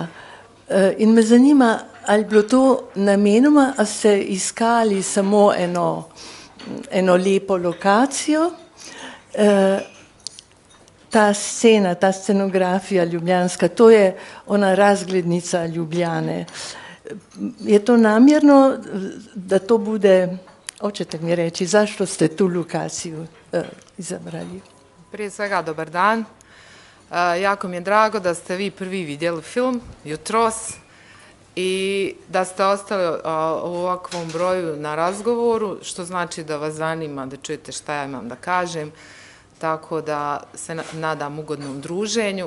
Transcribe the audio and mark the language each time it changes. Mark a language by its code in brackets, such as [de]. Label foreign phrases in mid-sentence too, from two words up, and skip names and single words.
[sl] In me zanima, ali bilo to namenoma, ali ste iskali samo eno lepo lokacijo. Ta scena, ta scenografija ljubljanska, to je ona razglednica Ljubljane. [bs] Je to namjerno, da to bude, hoćete mi reći, zašto ste tu lokaciju izabrali? Prije svega, dobar dan. Jako mi je drago da ste vi prvi vidjeli film jutros i da ste ostali u ovakvom broju na razgovoru, što znači da vas zanima da čujete šta ja imam da kažem, tako da se nadam ugodnom druženju.